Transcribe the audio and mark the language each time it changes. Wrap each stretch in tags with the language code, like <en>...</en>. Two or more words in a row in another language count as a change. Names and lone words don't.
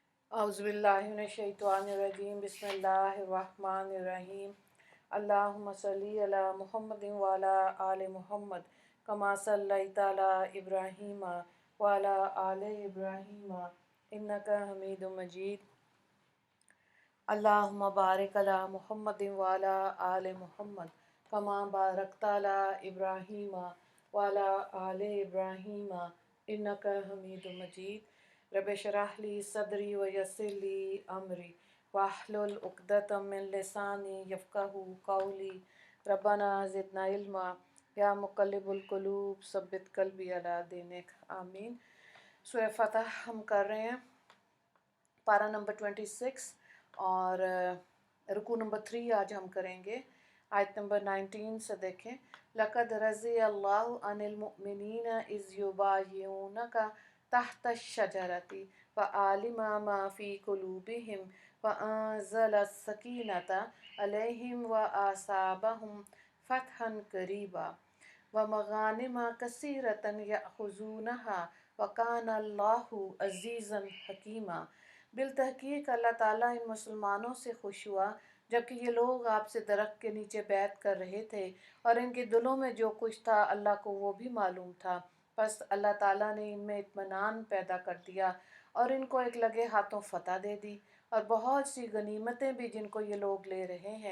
<ar>أعوذ بالله من الشيطان الرجيم بسم الله الرحمن الرحيم اللهم صل على محمد وعلى آل محمد كما صليت على إبراهيم وعلى آل إبراهيم إنك حميد مجيد. اللهم بارك على محمد وعلى آل محمد كما باركت على إبراهيم وعلى آل إبراهيم إنك حميد مجيد. رب اشرح لي صدري ويسر لي أمري واحلل عقدة من لساني يفقهوا قولي. ربنا زدنا علما يا مقلب القلوب ثبت قلبي على دينك. आमीन।</ar> <hi>सूरह फ़तह हम कर रहे हैं, पारा नंबर 26 और रुकू नंबर 3 आज हम करेंगे। आयत नंबर 19 से देखें।</hi> <ar>لقد رضي الله عن المؤمنين إذ يبايعونك تحت الشجرة وعلم ما في قلوبهم وأنزل السكينة عليهم وأثابهم فتحا قريبا ومغانم كثيرة يأخذونها وكان الله عزيزا حكيما.</ar> <hi>बिलतहक़ीक़ अल्लाह ताला इन मुसलमानों से खुश हुआ जबकि ये लोग आपसे दरख्त के नीचे बैत कर रहे थे और इनके दिलों में जो कुछ था अल्लाह को वो भी मालूम था। बस अल्लाह ताला ने इनमें इत्मीनान पैदा कर दिया और इनको एक लगे हाथों फ़तह दे दी और बहुत सी गनीमतें भी जिनको ये लोग ले रहे हैं।</hi>